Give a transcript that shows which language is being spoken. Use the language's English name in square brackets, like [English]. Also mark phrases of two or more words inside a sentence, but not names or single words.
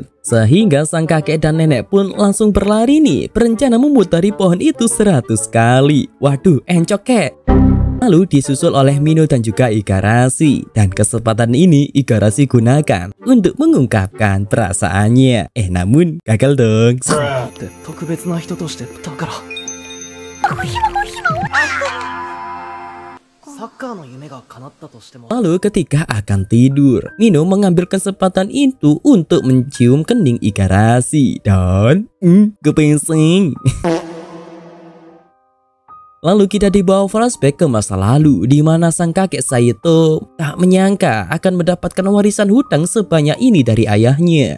[Indonesian] Sehingga sang kakek dan nenek pun langsung berlari nih, berencana memutari pohon itu 100 kali. Waduh, encok kek. Lalu disusul oleh Mino dan juga Igarashi. Dan kesempatan ini Igarashi gunakan untuk mengungkapkan perasaannya. Namun gagal dong. [Japanese] 特別な人としてだから。 [Indonesian] Lalu ketika akan tidur, Mino mengambil kesempatan itu untuk mencium kening Igarashi dan kepengsing. Lalu kita dibawa flashback ke masa lalu di mana sang kakek Saito tak menyangka akan mendapatkan warisan hutang sebanyak ini dari ayahnya.